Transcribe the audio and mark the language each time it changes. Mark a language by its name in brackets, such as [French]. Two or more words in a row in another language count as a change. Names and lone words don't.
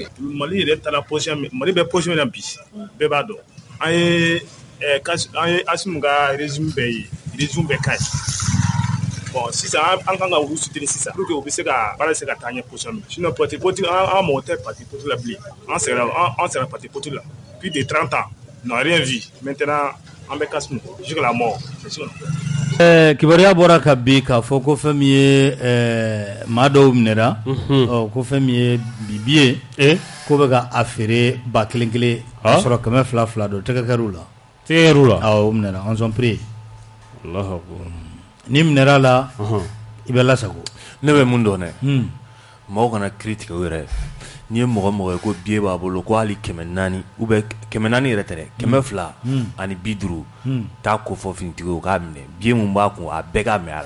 [Bambara] Mali yɛrɛ taara position min Mali bɛ position min na bi bɛɛ b'a dɔn an ye Asimu ka régime bɛɛ ye régime bɛɛ ka ɲi bon sisan an kan ka olu soutenir sisan [French] pour que [Bambara] u bɛ se ka baara se ka taa ɲɛ position min sinon [French] parti politique [Bambara] an mago tɛ [French] parti politique [Bambara] la bilen an sɛgɛnna [French] parti politique [Bambara] la [French] plus de 30 ans on n'a rien vu maintenant [Bambara] an bɛ Kasimu [French] jusqu'à la mort c'est sûr. [Bambara] Kibaruya bɔra ka bi k'a fɔ ko fɛn min ye maa dɔw minɛra ko fɛn min ye bibi ye ko bɛ ka a feere 1000 ka sɔrɔ 200 don tɛgɛkɛr'u la awɔ o minɛra [French] on sont pris [Bambara] ni minɛra la i bɛ lasago ne bɛ mun dɔn dɛ mɔgɔw kana kiiri tigɛ u yɛrɛ n'i ye mɔgɔ ye ko biye b'a bolo ko hali 400 [French] ou bien [Bambara] 400 yɛrɛ tɛ dɛ 200 ani 50 taa ko fɔ finitigiw k'a minɛ biye mun b'a kun a bɛɛ k'a mɛ a la